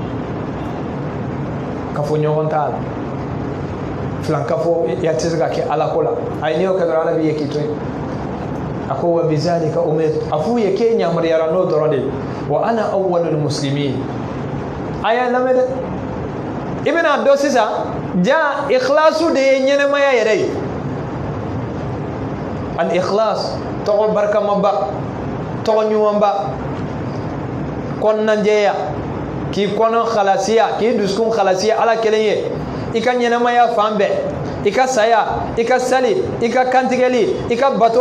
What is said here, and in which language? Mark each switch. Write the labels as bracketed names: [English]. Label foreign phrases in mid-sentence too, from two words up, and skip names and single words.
[Bambara] kafoɲɔgɔn t'a la filankafo ya tɛ se ka kɛ ala ko la a ye n'i y'o kɛ dɔrɔn ala b'i ye k'i to yen a ko [Arabic] وبذلك أمرت [Bambara] a f'u ye k'e yamaruyara n'o dɔrɔn de ye [Arabic] وأنا أول المسلمين [Bambara] a y'a lamɛn dɛ i bɛna dɔn sisan ja ikhlasu de ye ɲɛnɛmaya yɛrɛ ye al ikhlas tɔgɔ barikamaba tɔgɔ ɲumanba kɔnɔnajɛya k'i kɔnɔ halasiya k'i dusukun halasiya ala kelen ye i ka ɲɛnɛmaya fan bɛɛ i ka saya i ka sali i ka kantigɛli i ka bato